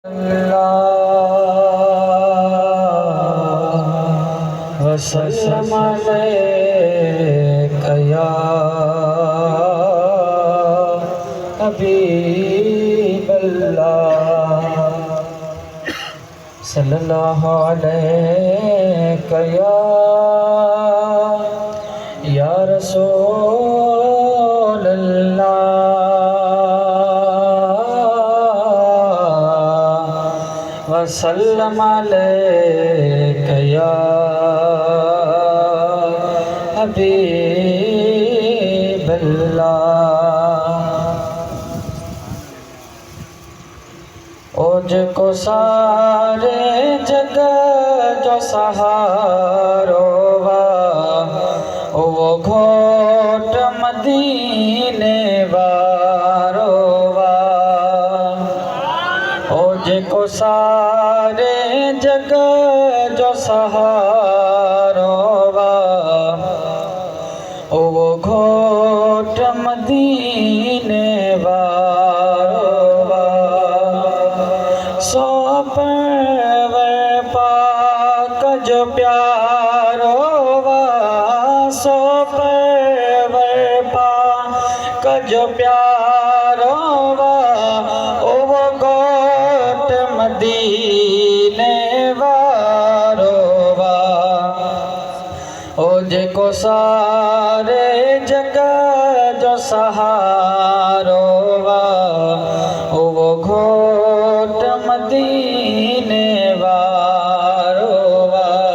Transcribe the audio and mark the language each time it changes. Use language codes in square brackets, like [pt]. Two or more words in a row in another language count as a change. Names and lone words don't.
[ar] وسلم عليك يا حبيب الله صلى الله عليك يا رسول الله وسلم عليك يا حبيب الله. [sd] ओ जिको सारे जग जो सहारो वा, ओ वो घोट मदीने वारो वा। ओ जिको सारे जग जो सहारो वा, ओ वो घोट मदीने वारो वा। सो परवर पाक जो प्यारो वा, सो परवर पाक जो प्यारो वा, ओ वो घोट मदीने वारो वा। ओ जिको सारे जग जो सहारो वा, ओ वो घोट मदीने वारो वा।